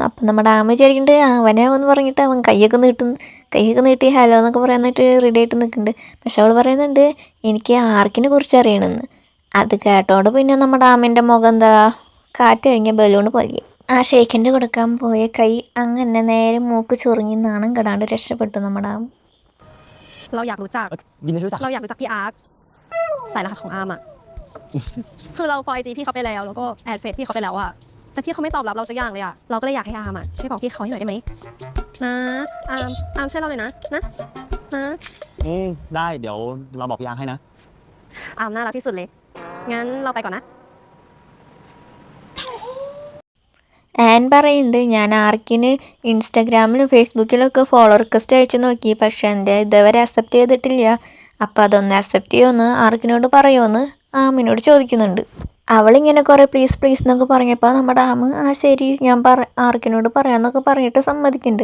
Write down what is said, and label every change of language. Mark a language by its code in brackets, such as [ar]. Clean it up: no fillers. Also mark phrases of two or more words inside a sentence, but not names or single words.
[ml] അപ്പം നമ്മുടെ ആമ വിചാരിക്കുന്നുണ്ട് അവനാവെന്ന് പറഞ്ഞിട്ട് അവൻ കൈയൊക്കെ നീട്ടി ഹലോ എന്നൊക്കെ പറയാനായിട്ട് റെഡി ആയിട്ട് നിൽക്കുന്നുണ്ട്. പക്ഷെ അവൾ പറയുന്നുണ്ട്, എനിക്ക് ആർക്കിനെ കുറിച്ച് അറിയണമെന്ന്. അത് കേട്ടോണ്ട് പിന്നെ നമ്മുടെ ആമിൻ്റെ മുഖം എന്താ കാറ്റ് കഴിഞ്ഞ ബലൂണ് പോലെ. ആ ഷേക്കിൻ്റെ കൊടുക്കാൻ പോയ കൈ അങ്ങനെ നേരെ മൂക്ക് ചൊറിഞ്ഞി നാണം കെടാണ്ട് രക്ഷപ്പെട്ടു നമ്മുടെ ആം. [th] เราอยากรู้จัก ยินดีรู้จัก เราอยากรู้จักพี่อาร์คสายรหัสของอาร์มอะคือเราฟอยจีพี่เขาไปแล้วแล้วก็แอดเฟซพี่เขาไปแล้วอะแต่พี่เขาไม่ตอบรับเราสักอย่างเลยอะเราก็เลยอยากให้อาร์มอะช่วยบอกพี่เขาให้หน่อยได้ไหมนะอาร์มช่วยเราเลยนะ ได้เดี๋ยวเราบอกพี่อาร์ให้นะ อาร์มน่ารักที่สุดเลยงั้นเราไปก่อนนะ [ml] ആൻ പറയുന്നുണ്ട്, ഞാൻ ആർക്കിന് ഇൻസ്റ്റാഗ്രാമിലും ഫേസ്ബുക്കിലൊക്കെ [en] follow request [ml] അയച്ചു നോക്കി, പക്ഷേ എൻ്റെ ഇതുവരെ അക്സെപ്റ്റ് ചെയ്തിട്ടില്ല. അപ്പോൾ അതൊന്ന് അക്സെപ്റ്റ് ചെയ്യുമെന്ന് ആർക്കിനോട് പറയുമെന്ന് ആമിനോട് ചോദിക്കുന്നുണ്ട്. അവളിങ്ങനെ കുറേ പ്ലീസ് എന്നൊക്കെ പറഞ്ഞപ്പോൾ നമ്മുടെ ആമ് ശരി ഞാൻ ആർക്കിനോട് പറയാമെന്നൊക്കെ പറഞ്ഞിട്ട് സമ്മതിക്കുന്നുണ്ട്.